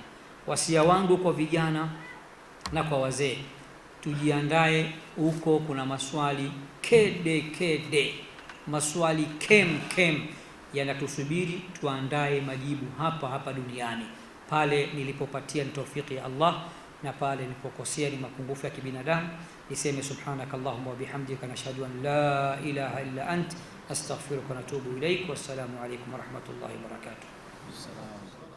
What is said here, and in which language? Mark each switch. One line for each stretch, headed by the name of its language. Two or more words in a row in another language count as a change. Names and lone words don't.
Swahili: Wasia wangu kwa vijana na kwa wazee, tujiandae huko, kuna maswali kede, maswali kem yanatusubiri, tuandae majibu hapa duniani. Pale nilipopatia ni taufiki ya Allah, na pale nilipokosea ni mapungufu ya kibinadamu, niseme
Arabic: سبحانك اللهم وبحمدك نشهد أن لا إله إلا أنت أستغفرك وأتوب إليك. والسلام عليكم ورحمة الله وبركاته.